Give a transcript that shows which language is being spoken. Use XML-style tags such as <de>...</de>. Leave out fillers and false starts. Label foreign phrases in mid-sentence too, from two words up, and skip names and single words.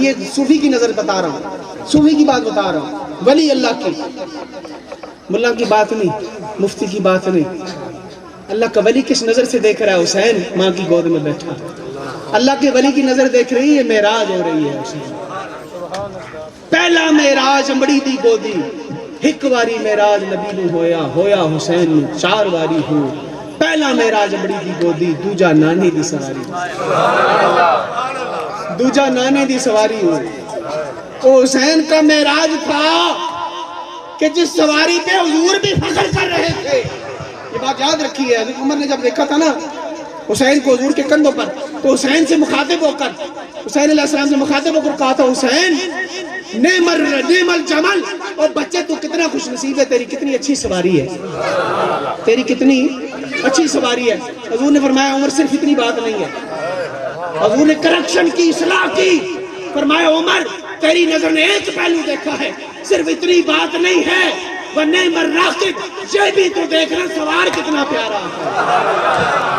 <ur>یہ صوفی کی نظر بتا رہا ہوں، صوفی کی بات بتا رہا ہوں، ولی اللہ کی، ملا کی بات نہیں، مفتی کی بات نہیں۔ اللہ کا ولی کس نظر سے دیکھ رہا ہے؟ حسین ماں کی گود میں بیٹھا، اللہ کے ولی کی نظر دیکھ رہی ہے، معراج ہو رہی ہے حسین۔</ur> <pa>پہلا معراج امبڑی دی گودی، ایک واری معراج نبی نو ہویا، ہویا حسین نو 4 واری ہو۔ پہلا معراج امبڑی دی گودی، دوجا نانے دی سواری، دوجا نانے دی سواری ہو۔</pa> <ur>وہ حسین کا معراج تھا کہ جس سواری پہ حضور بھی فخر کر رہے تھے۔ یہ بات یاد رکھی ہے، حضرت عمر نے جب دیکھا تھا نا حسین کو حضور کے کندھوں پر، تو حسین سے مخاطب ہو کر، حسین علیہ السلام سے مخاطب ہو کر کہا تھا حسین</ur> <ar>نعم الجمل،</ar> <ur>اور بچے تو کتنا خوش نصیب ہے، تیری کتنی اچھی سواری ہے، تیری کتنی اچھی سواری ہے۔ حضور نے فرمایا عمر صرف اتنی بات نہیں ہے، حضور نے کرکشن کی، اصلاح کی، فرمایا عمر تیری نظر نے ایک پہلو دیکھا ہے، صرف اتنی بات نہیں ہے،</ur> <ar>وَنِعْمَ الرَّاقِبُ،</ar> <ur>یہ بھی تو دیکھنا سوار کتنا پیارا ہے۔</ur>